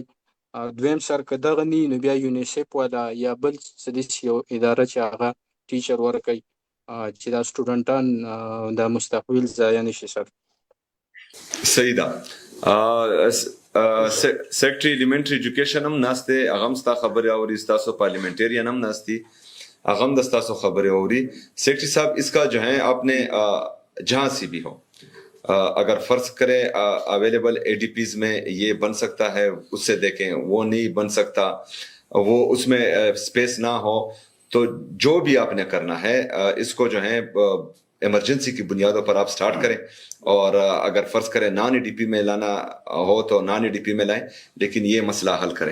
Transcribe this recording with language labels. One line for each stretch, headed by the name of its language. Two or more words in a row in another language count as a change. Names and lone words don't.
Pashto: دویم سر که دغه نه نو بیا یونیسیف والا یا بل څه داسې یو اداره چې هغه ټیچر ورکوي چې دا سټوډنټان دا مستقبل ضایع نه شي سر. صحیح ده. سیکرټری ایلیمنټری ایجوکیشن هم ناسته، هغه هم ستا خبرې اوري، ستاسو پارلیمنټیرین هم ناستی، هغه هم د ستاسو خبرې اوري.
Urdu: سیکرٹری صاحب اس کا جو ہے آپ نے جہاں سے بھی ہو اگر فرض کریں اویلیبل اے ڈی پیز میں یہ بن سکتا ہے اس سے دیکھیں، وہ نہیں بن سکتا، وہ اس میں اسپیس نہ ہو، تو جو بھی آپ نے کرنا ہے اس کو جو ہے ایمرجنسی کی بنیادوں پر آپ سٹارٹ کریں، اور اگر فرض کریں نان ای ڈی پی میں لانا ہو تو نان ای ڈی پی میں لائیں، لیکن یہ مسئلہ حل کریں.